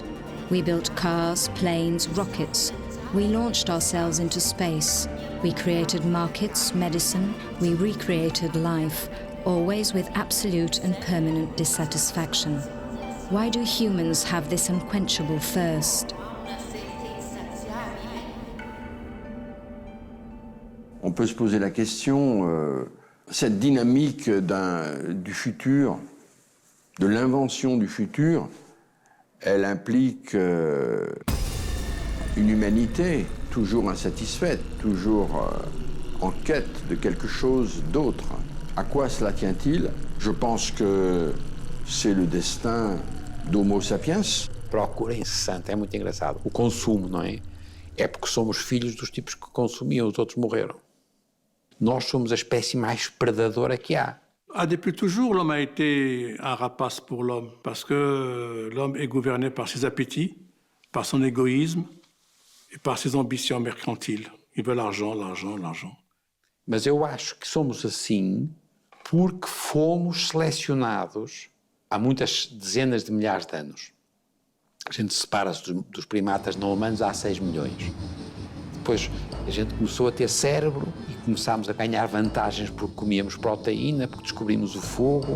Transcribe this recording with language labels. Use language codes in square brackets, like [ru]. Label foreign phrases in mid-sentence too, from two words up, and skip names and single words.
[en] We built cars, planes, rockets. We launched ourselves into space. We created markets, medicine, we recreated life, always with absolute and permanent dissatisfaction. Why do humans have this unquenchable thirst? [fr] On peut se poser la question, cette dynamique du futur, de l'invention du futur, elle implique une humanité toujours insatisfaite, toujours en quête de quelque chose d'autre. À quoi cela tient-il? Je pense que c'est le destin d'Homo sapiens. [pt] Procura incessante, é muito engraçado. O consumo, não é? É porque somos filhos dos tipos que consumiam, os outros morreram. Nós somos a espécie mais predadora que há. [fr] Depuis toujours, l'homme a été un rapace pour l'homme, parce que l'homme est gouverné par ses appétits, par son égoïsme et par ses ambitions mercantiles. Il veut l'argent, l'argent, l'argent. [pt] Mas eu acho que somos assim porque fomos selecionados há muitas dezenas de milhares de anos. A gente separa-se dos primatas não humanos há 6 milhões. Depois a gente começou a ter cérebro e começámos a ganhar vantagens porque comíamos proteína, porque descobrimos o fogo.